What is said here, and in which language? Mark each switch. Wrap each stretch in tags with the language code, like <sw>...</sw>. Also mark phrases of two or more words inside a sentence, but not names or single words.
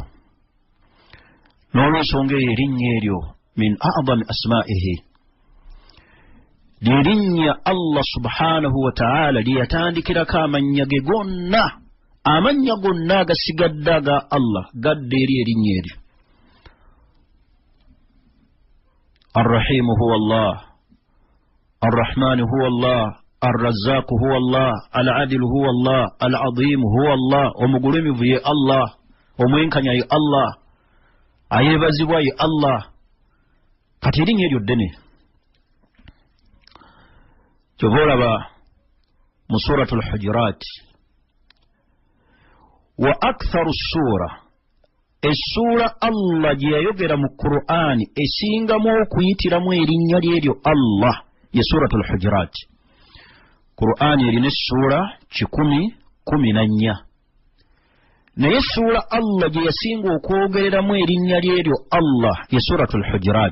<lg>N'olwensonga eyo erinnya eryo</lg> <ar>من أعظم أسمائه,</ar> <lg>lyerinnya</lg> <ar>الله سبحانه وتعالى</ar> <lg>lye yatandikirako amannya ge gonna. Amannya gonna agasigadde aga Allah gadde eri erinnya eryo.</lg> <ar>الرحيم هو الله، الرحمن هو الله، الرزاق هو الله، العادل هو الله، العظيم هو الله.</ar> <lg>Omugulumivu ye Allah, omwenkanya ye Allah, ayebazibwa ye Allah. Kati erinnya eryo ddene. Kyova olaba mu suratul Hujurat,</lg> <ar>وأكثر سورة,</ar> <lg>essuura Allah gye yayogera mu Qur'ani esingamu okuyitiramu erinnya lyeryo Allah ye suratul Hujurat. Qur'ani erina essuura 114, naye essuura Allah gye yasinga okwogereramu erinnya lyeryo Allah ye suratul Hujurat.</lg>